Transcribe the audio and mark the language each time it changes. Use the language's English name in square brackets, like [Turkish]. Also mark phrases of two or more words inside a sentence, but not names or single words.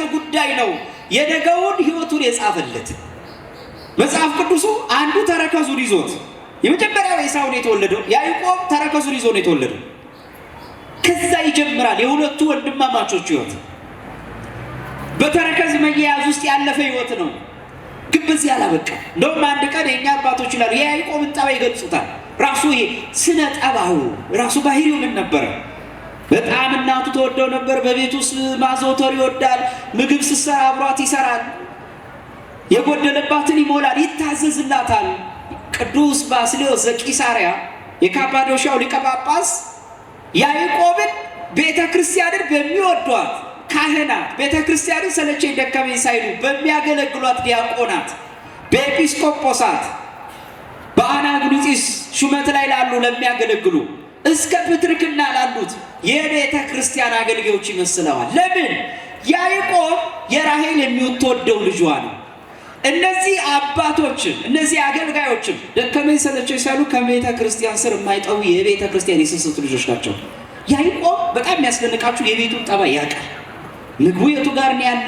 [Amharic] ጉዳይ ነው። የነገውን ህይወቱን የጻፈለት መጽሐፍ ቅዱሱ አንዱ ተረከዙን ይዞት የመጀመሪያው ኤሳው ነው የተወለደው። ያዕቆብ ተረከዙን ይዞ ነው የተወለደው። ከዛ ይጀምራል የሁለቱ ወንድማማቾች ህይወት። በተረከዝ መያያዝ ውስጥ ያለፈ ህይወት ነው። ግን በዚህ አላበቃም። እንደውም አንድ ቀን የእኛ አባቶች ይላሉ የያዕቆብን ጠባይ ይገልጹታል። ራሱ ይሄ ስነ ጠባዩ ራሱ ባህሪው ምን ነበረ? በጣም እናቱ ተወደው ነበር። በቤት ውስጥ ማዘውተር ይወዳል። ምግብ ስትሰራ አብሯት ይሰራል። የጎደለባትን ይሞላል፣ ይታዘዝላታል። ቅዱስ ባስልዮስ ዘቂሳርያ የካፓዶሻው ሊቀ ጳጳስ ያዕቆብን ቤተ ክርስቲያንን በሚወዷት ካህናት፣ ቤተ ክርስቲያንን ሰለቸኝ ደከመኝ ሳይሉ በሚያገለግሏት ዲያቆናት፣ በኤጲስቆጶሳት፣ በአናጉንጢስ ሹመት ላይ ላሉ ለሚያገለግሉ እስከ ፕትርክና ላሉት የቤተ ክርስቲያን አገልጋዮች ይመስለዋል። ለምን? ያዕቆብ የራሔል የምትወደው ልጇ ነው። እነዚህ አባቶችም እነዚህ አገልጋዮችም ደከመኝ ሰለቸኝ ሳይሉ ከቤተ ክርስቲያን ስር የማይጠው የቤተ ክርስቲያን የስስት ልጆች ናቸው። ያዕቆብ በጣም የሚያስደንቃችሁ የቤቱን ጠባይ ያውቃል። ምግቡ የቱ ጋር ነው ያለው?